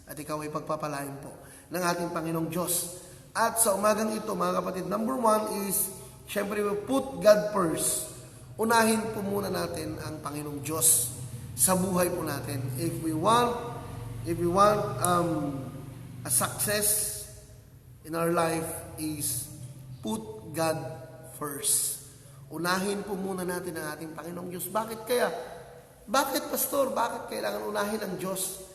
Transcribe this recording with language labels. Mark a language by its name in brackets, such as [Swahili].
[Filipino] At ikaw ay pagpapalain po ng ating Panginoong Diyos. At sa umagang ito, mga kapatid, [English] number 1 is, [Filipino] syempre, [English] put God first. [Filipino] Unahin po muna natin ang Panginoong Diyos sa buhay po natin. [English] If we want a success in our life is put God first. [Filipino] Unahin po muna natin ang ating Panginoong Diyos. Bakit kaya? Bakit, Pastor? Bakit kailangan unahin ang Diyos?